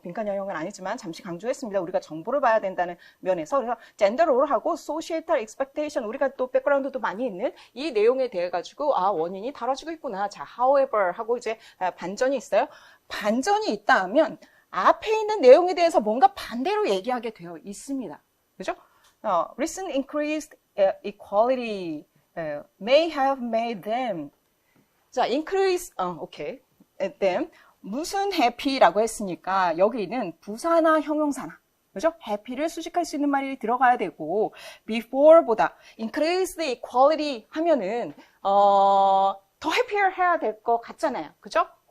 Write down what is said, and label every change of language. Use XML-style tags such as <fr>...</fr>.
<ko>빈칸 영역은 아니지만 잠시 강조했습니다. 우리가 정보를 봐야 된다는 면에서 그래서 젠더 롤하고 소시에이탈 익스펙테이션 우리가 또 백그라운드도 많이 있는 이 내용에 대해 가지고 원인이 다뤄지고 있구나. 자, however 하고 이제 반전이 있어요. 반전이 있다 하면 앞에 있는 내용에 대해서 뭔가 반대로 얘기하게 되어 있습니다. 그죠?</ko> <en>Recent increased equality may have made them.</en> <ko>자, increase, 오케이.</ko> <en>them.</en> <ko>무슨 happy라고 했으니까 여기는 부사나 형용사나. 그죠? happy를 수식할 수 있는 말이 들어가야 되고, before보다</ko> <en>increased equality</en> <ko>하면은, 더 happier 해야 될 것 같잖아요. 그죠?</ko>